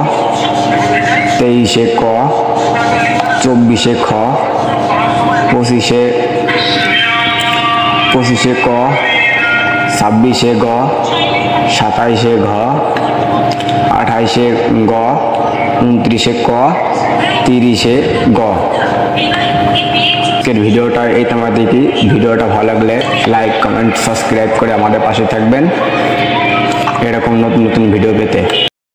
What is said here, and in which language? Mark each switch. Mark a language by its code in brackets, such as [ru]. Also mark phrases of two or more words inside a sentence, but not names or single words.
[bn] 23 ক, 24 খ, 25 ক, 26 গ, 27 ঘ, 28 গ, 29 ক, 30 গ। আজকের ভিডিওটা এই তোমার দেখি। ভিডিওটা ভালো লাগলে [en] like, comment, subscribe [bn] করে আমাদের পাশে থাকবেন এরকম নতুন নতুন ভিডিও পেতে।